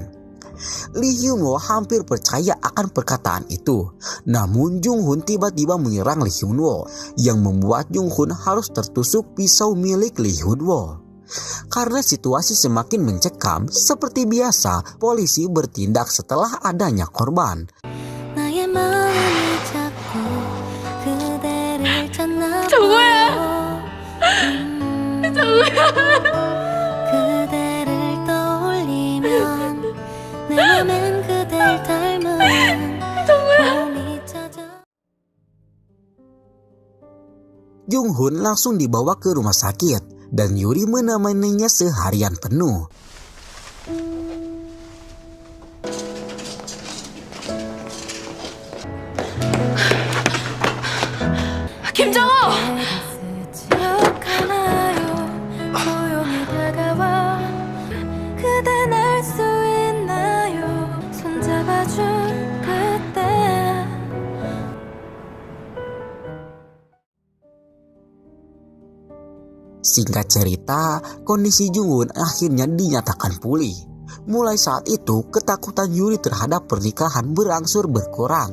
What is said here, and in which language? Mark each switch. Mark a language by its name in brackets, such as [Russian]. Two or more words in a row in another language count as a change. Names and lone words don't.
[Indonesian] Lee Hyun-woo hampir percaya akan perkataan itu, namun Jung-hoon tiba-tiba menyerang Lee Hyun-woo yang membuat Jung-hoon harus tertusuk pisau milik Lee Hyun-woo. Karena situasi semakin mencekam, seperti biasa, polisi bertindak setelah adanya korban. [Korean] 나의 마음이 자꾸 그대를 찾나 정우야! 그대를 떠올리면 내 맘엔 그댈 닮은 봄이 찾아 [Indonesian] Jung-hoon langsung dibawa ke rumah sakit dan Yuri menemaninya seharian penuh. [Korean] 김정호! 스쳐가나요 조용히 다가와 그댄 알 수 있나요 손잡아준 그때 [Indonesian] Singkat cerita, kondisi Jung-hoon akhirnya dinyatakan pulih. Mulai saat itu, ketakutan Yuri terhadap pernikahan berangsur berkurang.